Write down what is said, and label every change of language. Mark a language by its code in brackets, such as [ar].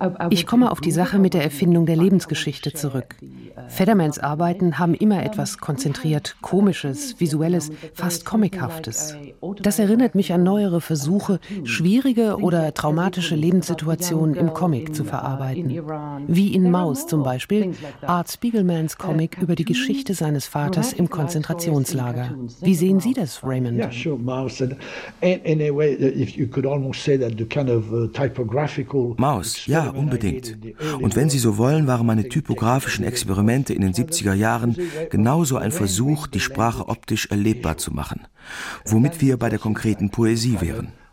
[de] Ich komme auf die Sache mit der Erfindung der Lebensgeschichte zurück. Federmans Arbeiten haben immer etwas konzentriert, Komisches, Visuelles, fast Comichaftes. Das erinnert mich an neuere Versuche, schwierige oder traumatische Lebenssituationen im Comic zu verarbeiten. Wie in Maus zum Beispiel, Art Spiegelmans Comic über die Geschichte seines Vaters im Konzentrationslager. Wie sehen Sie das, Raymond? Ja, [en] sure, Maus. In a way, if you could almost say that the kind of typographic [de] Maus, ja, unbedingt. Und wenn Sie so wollen, waren meine typografischen Experimente in den 70er Jahren genauso ein Versuch, die Sprache optisch erlebbar zu machen, womit wir bei der konkreten Poesie wären.